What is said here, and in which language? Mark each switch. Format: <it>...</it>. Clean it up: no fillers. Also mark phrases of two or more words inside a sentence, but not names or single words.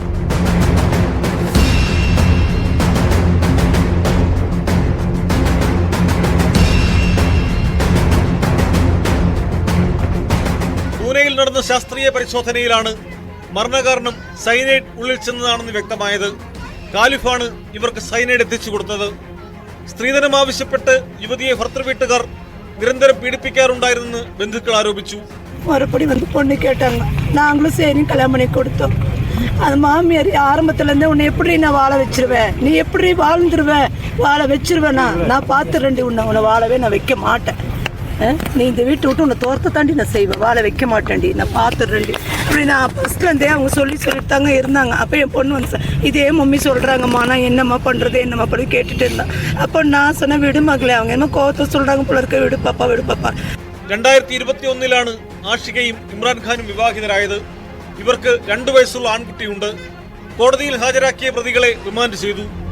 <ml>പൂനെയിൽ നടന്ന ശാസ്ത്രീയ പരിശോധനയിലാണ് മരണകാരണം സൈനൈഡ് ഉള്ളിൽ ചെന്നതാണെന്ന് വ്യക്തമായത്. ഖാലിഫാണ് ഇവർക്ക് സൈനൈഡ് എത്തിച്ചു കൊടുത്തത്. സ്ത്രീധനം ആവശ്യപ്പെട്ട് യുവതിയെ ഭർത്തൃവീട്ടുകാർ നിരന്തരം പീഡിപ്പിക്കാറുണ്ടായിരുന്നെന്ന് ബന്ധുക്കൾ ആരോപിച്ചു.</ml> <ta>மறுபடி வந்து பொண்ணு கேட்டாங்க. நாங்களும் சரின்னு கல்யாணம் பண்ணி கொடுத்தோம். அது மாமியார் ஆரம்பத்துலேருந்தே உன்னை எப்படி நான் வாழ வச்சிருவேன், நீ எப்படி வாழ்ந்துருவ, வாழ வச்சிருவேனா, நான் பார்த்துறேன்டி உன்னை வாழவே நான் வைக்க மாட்டேன், நீ இந்த வீட்டை விட்டு உன்னை தோர்த்த தாண்டி நான் செய்வேன், வாழ வைக்க மாட்டேன்டி, நான் பார்த்துடுறேன்டி அப்படி நான் ஃபஸ்ட்லேருந்தே அவங்க சொல்லித்தாங்க இருந்தாங்க. அப்போ என் பொண்ணு வந்து இதே மம்மி சொல்கிறாங்கம்மா, நான் என்னம்மா பண்ணுறது என்னம்மா பண்ணி கேட்டுட்டு இருந்தேன். அப்போ நான் சொன்னேன் விடு மகளே, அவங்க என்ன கோவத்தை சொல்கிறாங்க போல இருக்க, விடு பாப்பா விடு பாப்பா.</ta> <ml>2021-ലാണ് ആഷികയും ഇമ്രാൻഖാനും വിവാഹിതരായത്. ഇവർക്ക് 2 വയസ്സുള്ള ആൺകുട്ടിയുണ്ട്. കോടതിയിൽ ഹാജരാക്കിയ പ്രതികളെ റിമാൻഡ് ചെയ്തു.</ml>